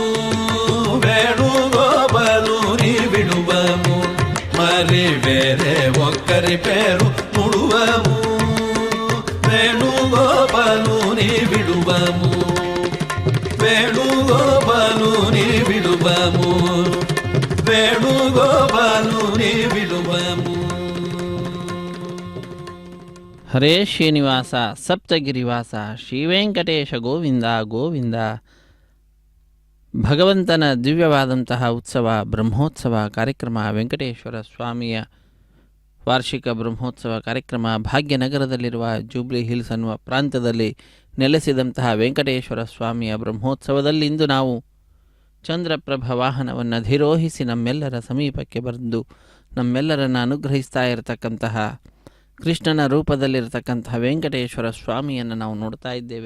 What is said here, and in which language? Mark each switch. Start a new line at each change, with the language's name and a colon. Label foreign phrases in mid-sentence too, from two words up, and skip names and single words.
Telugu: వేణుగోపాలు నీ విడువము మరి వేరే ఒక్కరి పేరు నుడువము వేణుగోపాలు నీ విడువము వేణుగోపాలు నీ విడువము వేణుగోపాలు నీ విడువము
Kannada: ಹರೇ ಶ್ರೀನಿವಾಸ ಸಪ್ತಗಿರಿವಾಸ ಶ್ರೀವೆಂಕಟೇಶ ಗೋವಿಂದ ಗೋವಿಂದ. ಭಗವಂತನ ದಿವ್ಯವಾದಂತಹ ಉತ್ಸವ ಬ್ರಹ್ಮೋತ್ಸವ ಕಾರ್ಯಕ್ರಮ ವೆಂಕಟೇಶ್ವರ ಸ್ವಾಮಿಯ ವಾರ್ಷಿಕ ಬ್ರಹ್ಮೋತ್ಸವ ಕಾರ್ಯಕ್ರಮ ಭಾಗ್ಯನಗರದಲ್ಲಿರುವ ಜೂಬ್ಲಿ ಹಿಲ್ಸ್ ಅನ್ನುವ ಪ್ರಾಂತ್ಯದಲ್ಲಿ ನೆಲೆಸಿದಂತಹ ವೆಂಕಟೇಶ್ವರ ಸ್ವಾಮಿಯ ಬ್ರಹ್ಮೋತ್ಸವದಲ್ಲಿ ಇಂದು ನಾವು ಚಂದ್ರಪ್ರಭ ವಾಹನವನ್ನು ಅಧಿರೋಹಿಸಿ ನಮ್ಮೆಲ್ಲರ ಸಮೀಪಕ್ಕೆ ಬಂದು ನಮ್ಮೆಲ್ಲರನ್ನು ಅನುಗ್ರಹಿಸ್ತಾ ಇರತಕ್ಕಂತಹ ಕೃಷ್ಣನ ರೂಪದಲ್ಲಿರತಕ್ಕಂತಹ ವೆಂಕಟೇಶ್ವರ ಸ್ವಾಮಿಯನ್ನು ನಾವು ನೋಡ್ತಾ ಇದ್ದೇವೆ.